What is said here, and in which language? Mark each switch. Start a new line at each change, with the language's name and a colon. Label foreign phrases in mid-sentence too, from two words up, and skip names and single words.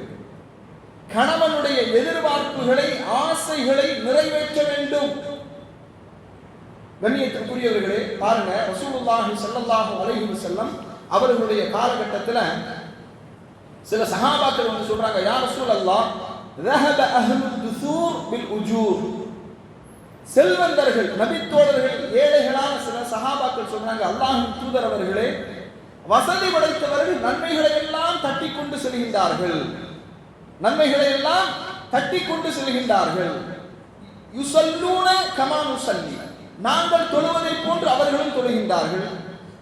Tamil: கணவனுடைய எதிர்பார்ப்புகளை, ஆசைகளை நிறைவேற்ற வேண்டும். கண்ணியத்திற்குரியவர்களே, பாருங்க,
Arabic: رسول الله صلى الله عليه وسلم
Tamil: அவர்களுடைய காலகட்டத்தில் சில சஹாபாக்கள் வந்து சொல்றாங்க,
Arabic: يا رسول الله, ذهب اهل الدثور بالاجور.
Tamil: செல்வந்தர்கள், நபித்தோழர்கள், ஏழைகளான சில சஹாபாக்கள் சொல்றாங்க, அல்லாஹ்வின் தூதர் அவர்களே, வசதி படைத்தவர்கள் நன்மைகளை எல்லாம் தட்டி கொண்டு செல்கின்றார்கள், நன்மைகளை எல்லாம் தட்டி கொண்டு செல்கின்றார்கள்.
Arabic: يصلون كما نصلي,
Tamil: நாங்கள் தொழுவதை போன்று அவர்களும் தொழுகின்றார்கள்.